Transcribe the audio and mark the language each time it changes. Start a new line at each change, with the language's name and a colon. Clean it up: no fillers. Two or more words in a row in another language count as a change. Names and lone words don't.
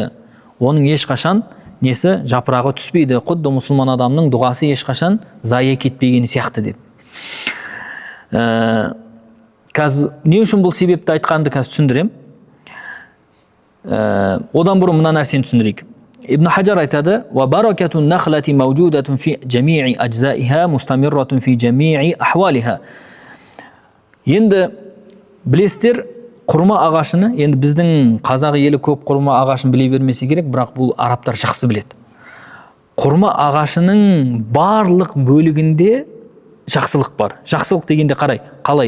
Kazakh: Оның ешқашан несі жапырағы түспейді. Құдды мұсылман адамның дұғасы ешқашан зая кетпегені сияқты деп. Қазір не үшін бұл себепті айтқанды қазір түсіндірем. Одан бұрын мына нәрсені түсіндірейік. Ибн Хаджар айтады:
Arabic: "وبركة النخلة موجودة في جميع أجزائها مستمرة في جميع أحوالها."
Kazakh: Енді білесіздер, құрма ағашыны, енді біздің қазақ елі көп құрма ағашын біле бермесе керек, бірақ бұл арабтар жақсы біледі. Құрма ағашының барлық бөлігінде жақсылық бар. Жақсылық дегенде қалай?